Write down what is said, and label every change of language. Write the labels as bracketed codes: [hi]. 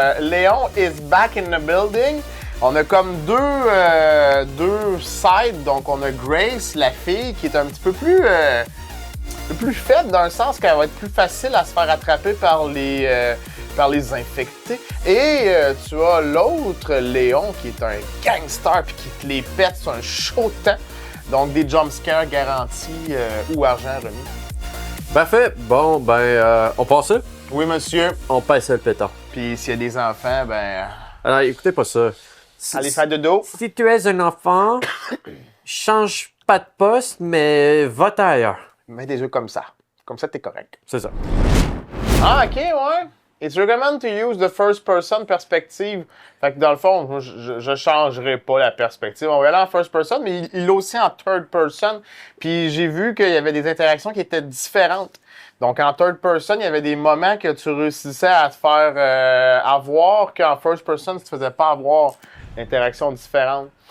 [en] Léon is back in the building. [fr] On a comme deux sides. Donc, on a Grace, la fille, qui est un petit peu plus faible dans le sens qu'elle va être plus facile à se faire attraper par les infectés. Et tu as l'autre, Léon, qui est un gangster puis qui te les pète sur un chaud temps. Donc, des jumpscares garantis ou argent remis. Parfait. Bon, on passe ça. Oui, monsieur. On passe le pétard. Puis s'il y a des enfants, Alors, écoutez pas ça. allez faire de dos. Si tu es un enfant, change pas de poste, mais vote ailleurs. Mets des jeux comme ça. Comme ça, t'es correct. C'est ça. Ah, OK, ouais. [en] It's recommended to use the first person perspective. [fr] Fait que dans le fond, moi, je changerai pas la perspective. On va aller en first person, mais il l'a aussi en third person. Puis j'ai vu qu'il y avait des interactions qui étaient différentes. Donc en third person, il y avait des moments que tu réussissais à te faire avoir qu'en first person, tu ne te faisais pas avoir d'interactions différentes.